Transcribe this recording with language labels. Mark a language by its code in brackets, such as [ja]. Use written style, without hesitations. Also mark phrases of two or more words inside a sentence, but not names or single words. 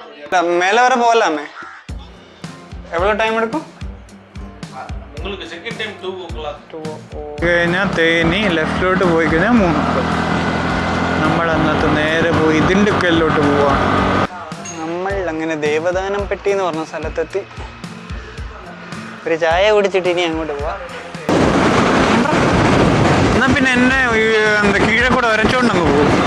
[ta] மேலே வர போகலாமே. எவ்வளோ டைம் எடுக்கும்? உங்களுக்கு [en] second time [ta] 2 o'clock. [ml] കഴിഞ്ഞാൽ തേനി ലെഫ്റ്റിലോട്ട് പോയി കഴിഞ്ഞാൽ 3 നമ്മൾ അന്നത്തെ നേരെ പോയി ദിണ്ടുക്കലിലോട്ട് പോവാണ്. നമ്മൾ അങ്ങനെ ദേവദാനം പെട്ടി എന്ന് പറഞ്ഞ സ്ഥലത്തെത്തി. ഒരു ചായ കുടിച്ചിട്ട് ഇനി അങ്ങോട്ട് പോവാം. എന്നാൽ പിന്നെ എന്നെ എന്താ കീഴെ കൂടെ വരച്ചോണ്ടങ്ങ് പോകും.